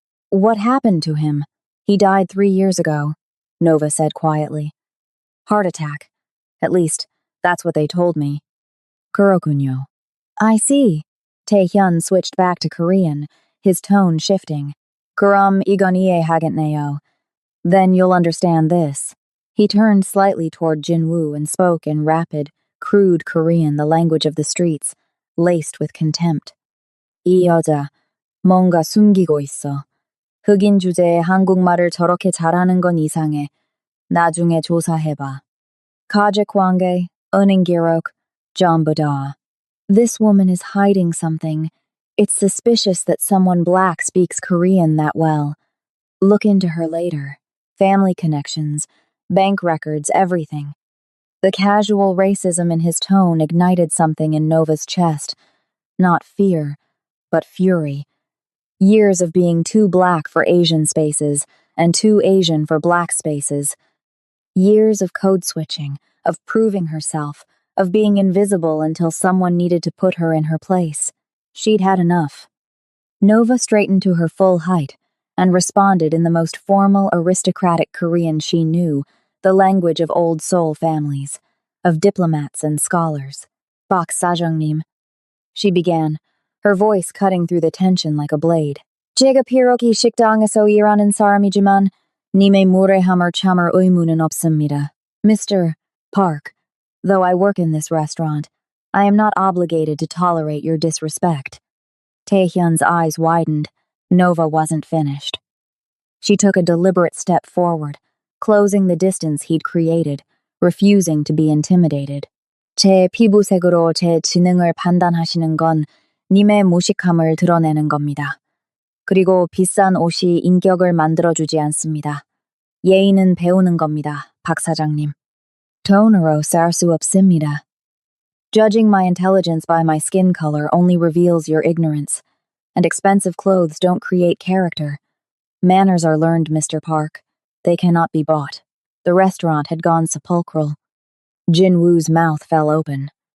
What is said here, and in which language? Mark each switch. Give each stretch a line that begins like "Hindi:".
English: What happened to him? He died 3 years ago, Nova said quietly. Heart attack. At least, that's what they told me.
Korean: 그렇군요.
English: I see. Taehyun switched back to Korean, his tone shifting.
Korean: 그럼 이건 이해하겠네요.
English: Then you'll understand this. He turned slightly toward Jinwoo and spoke in rapid, crude Korean, the language of the streets, laced with contempt.
Korean: 이 여자, 뭔가 숨기고 있어. 흑인 주제에 한국말을 저렇게 잘하는 건 이상해. 나중에 조사해봐. 가족 관계, 은행 기록, 전부 다.
English: This woman is hiding something. It's suspicious that someone black speaks Korean that well. Look into her later. Family connections, bank records, everything. The casual racism in his tone ignited something in Nova's chest. Not fear, but fury. Years of being too black for Asian spaces, and too Asian for black spaces. Years of code switching, of proving herself, of being invisible until someone needed to put her in her place. She'd had enough. Nova straightened to her full height and responded in the most formal, aristocratic Korean she knew, the language of old Seoul families, of diplomats and scholars.
Korean: 박 사장님,
English: she began, her voice cutting through the tension like a blade.
Korean: 제가 비록 이 식당에서 일하는 사람이지만 님의 무례함을 참을 의무는 없습니다.
English: Mr. Park, though I work in this restaurant, I am not obligated to tolerate your disrespect. Taehyun's eyes widened. Nova wasn't finished. She took a deliberate step forward, closing the distance he'd created, refusing to be intimidated.
Korean: 제 피부색으로 제 지능을 판단하시는 건 님의 무식함을 드러내는 겁니다. 그리고 비싼 옷이 인격을 만들어주지 않습니다. 예의는 배우는 겁니다, 박 사장님. 돈으로 살 수 없습니다.
English: Judging my intelligence by my skin color only reveals your ignorance, and expensive clothes don't create character. Manners are learned, Mr. Park. They cannot be bought. The restaurant had gone sepulchral. Jinwoo's mouth fell open.